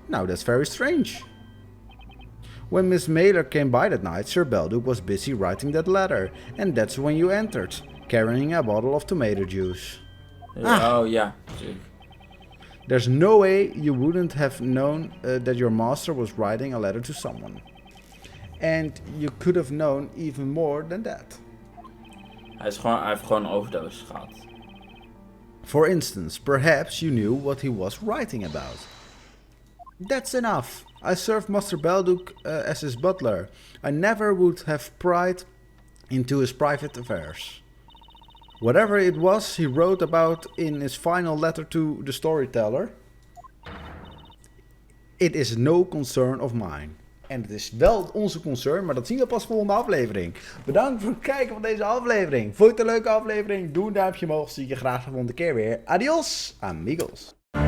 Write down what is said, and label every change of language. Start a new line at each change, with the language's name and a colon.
English: Now that's very strange. When Miss Mailer came by that night, Sir Belduc was busy writing that letter, and that's when you entered, carrying a bottle of tomato juice.
Dutch: Oh ja, natuurlijk.
English: There's no way you wouldn't have known that your master was writing a letter to someone. And you could have known even more than that.
Dutch: Hij heeft gewoon een overdosis gehad.
English: For instance, perhaps you knew what he was writing about. That's enough. I served Master Belduc as his butler. I never would have pried into his private affairs. Whatever it was he wrote about in his final letter to the storyteller, it is no concern of mine.
Dutch: En het is wel onze concern, maar dat zien we pas volgende aflevering. Bedankt voor het kijken van deze aflevering. Vond je het een leuke aflevering? Doe een duimpje omhoog. Zie je graag de volgende keer weer. Adios, amigos.